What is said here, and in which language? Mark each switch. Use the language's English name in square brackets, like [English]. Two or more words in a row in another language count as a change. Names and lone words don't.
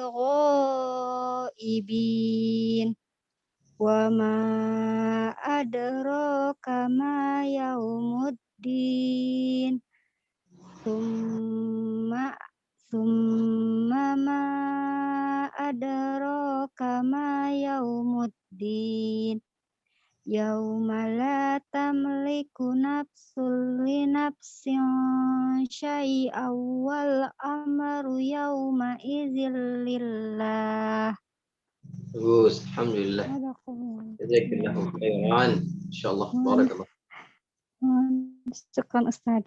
[Arabic] بغائبين وما أدراك ما يوم الدين ثم ما أدراك ما يوم الدين يوم لا تملك نفس لنفس شيئا والأمر يومئذ لله. Bagus, الحمد لله. جزاك الله خيرا. إن شاء الله بارك الله. شكرا أستاذ.